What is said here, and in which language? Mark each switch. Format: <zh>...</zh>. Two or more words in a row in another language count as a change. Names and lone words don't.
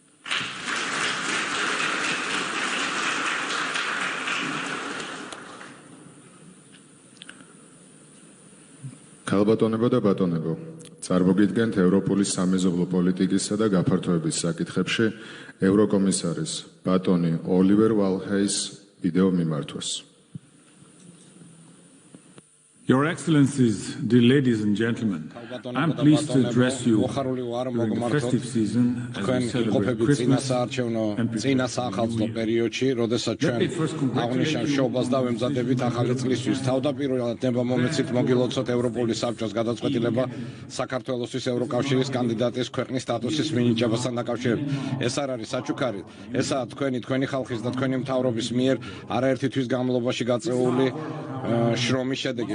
<ka>ქალბატონებო და ბატონებო, წარმოგიდგენთ ევროპული სამეზობლო პოლიტიკისა და გაფართოების საკითხებში ევროკომისარის ბატონი ოლივერ ვალჰეის ვიდეო მიმართვას.</ka> <en>Your Excellencies, dear ladies and gentlemen, I'm pleased to address you during the festive season as we celebrate Christmas and prepare for the New Year.</en> <ka>პერიოდში, როდესაც ჩვენ აღნიშნავ შობას და ვემზადებით ახალი წლისთვის, თავდაპირველად ნება მომეცით მოგილოცოთ ევროპული საბჭოს გადაწყვეტილება საქართველოსთვის ევროკავშირის კანდიდატის ქვეყნის სტატუსის მინიჭებასთან დაკავშირებით. ეს არ არის საჩუქარი, ესაა თქვენი ხალხის და თქვენი მთავრობის მიერ არაერთი თვის განმავლობაში გაწეული შრომის შედეგი.</ka>